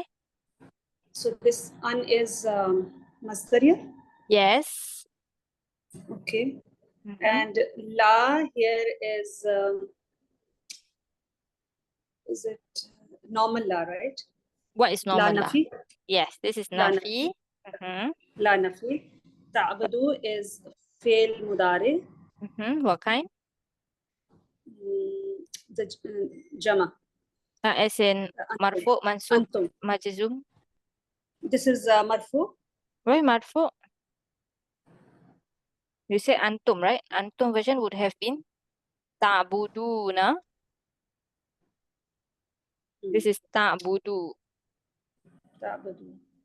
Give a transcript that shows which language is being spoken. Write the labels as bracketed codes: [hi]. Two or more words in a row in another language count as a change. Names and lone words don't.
[en] So this an is masdariya. Yes. Okay. Mm-hmm. And la here is it normal la, right? What is normal La la? nafi. Yes, this is La nafi. nafi. Mm-hmm. [ar] لا نافية. [en] Ta'budu is [ar] فعل مضارع. [en] Mm-hmm. What kind? The jama. As in Antum. [ar] مرفوع، منصوب, [en] Antum. majzum. This is marfu. Why marfu? You say antum, right? Antum version would have been ta'buduna. This is ta'budu. Ta'budu.